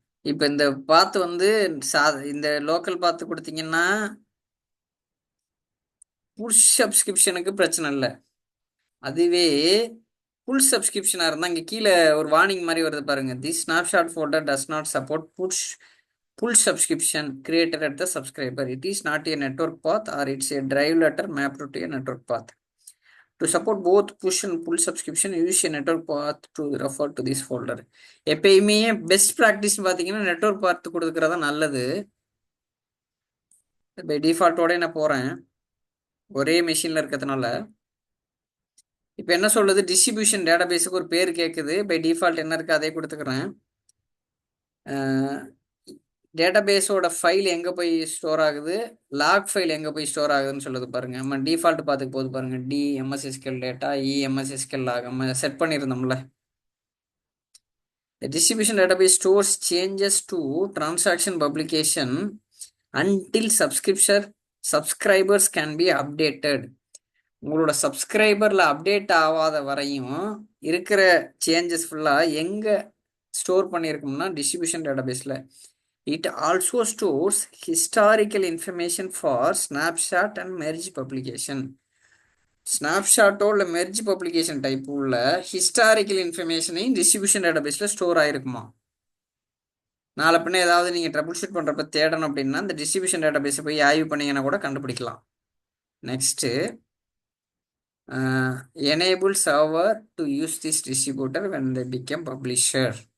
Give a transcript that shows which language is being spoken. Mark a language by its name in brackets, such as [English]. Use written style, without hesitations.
[Tamil] இப்போ இந்த பாத்து வந்து இந்த லோக்கல் பாத்து கொடுத்தீங்கன்னா புஷ் சப்ஸ்கிரிப்ஷனுக்கு பிரச்சனை இல்லை. அதுவே ஃபுல் சப்ஸ்கிரிப்ஷனாக இருந்தால் இங்கே கீழே ஒரு வார்னிங் மாதிரி வருது பாருங்க. [English] The snapshot folder does not support push full subscription created at the subscriber. It is not a network path or it's a drive letter mapped to a network path. To support both push and pull subscription, use a network path to refer to this folder. [Tamil] எப்பயுமே best practice பார்த்தீங்கன்னா network பார்த்து கொடுக்குறதா நல்லது. By டிஃபால்ட்டோட நான் போகிறேன் ஒரே மெஷினில் இருக்கிறதுனால. இப்போ என்ன சொல்லுது, டிஸ்ட்ரிபியூஷன் டேட்டாபேஸுக்கு ஒரு பேர் கேட்குது. பை டிஃபால்ட் என்ன இருக்குது அதே கொடுத்துக்கிறேன். டேட்டாபேஸோட ஃபைல் எங்கே போய் ஸ்டோர் ஆகுது, லாக் ஃபைல் எங்கே போய் ஸ்டோர் ஆகுதுன்னு சொல்லுது பாருங்க. நம்ம டிஃபால்ட் பார்த்துக்கு போது பாருங்க. டி எம்எஸ்எஸ்கெல் டேட்டா எம்எஸ்எஸ்கெல் லாக் நம்ம set பண்ணியிருந்தோம்ல. [English] The distribution database stores changes to transaction publication until subscribers can be updated. [Tamil] உங்களோட சப்ஸ்கிரைபரில் அப்டேட் ஆகாத வரையும் இருக்கிற சேஞ்சஸ் ஃபுல்லாக எங்கே ஸ்டோர் பண்ணியிருக்கோம்னா டிஸ்ட்ரிபியூஷன் டேட்டாபேஸில். [English] It also stores historical information for snapshot and merge publication. [Tamil] ஸ்னாப்ஷாட்டோ இல்லை merge publication type உள்ள historical இன்ஃபர்மேஷனையும் distribution டேட்டாபேஸில் ஸ்டோர் ஆகிருக்குமா. நாளை பின்ன ஏதாவது நீங்கள் ட்ரபிள் ஷூட் பண்ணுறப்ப தேடணும் அப்படின்னா இந்த டிஸ்ட்ரிபியூஷன் டேட்டாபேஸை போய் ஆய்வு பண்ணிங்கன்னா கூட கண்டுபிடிக்கலாம். [English] Next, enable server to use this distributor when they become publisher.